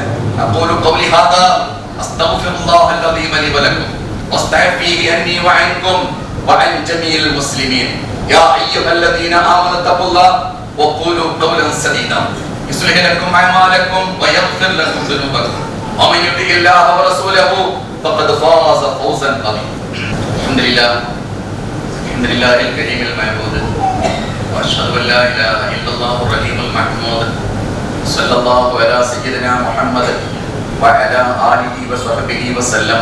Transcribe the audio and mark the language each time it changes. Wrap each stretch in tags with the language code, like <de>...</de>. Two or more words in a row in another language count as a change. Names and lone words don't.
<ar>أقول قولي هذا أستغفر الله العظيم لي ولكم واستغفروه عني وعنكم وعن جميع المسلمين. يا أيها الذين آمنوا اتقوا الله وقولوا قولا سديدا يصلح لكم أعمالكم ويغفر لكم ذنوبكم ومن يطع الله ورسوله فقد فاز فوزا عظيما. الحمد لله الكريم المعبود واشهد ان لا اله الا الله الرحيم المحمود صلى الله على سيدنا محمد وعلى اله وصحبه وسلم.</ar>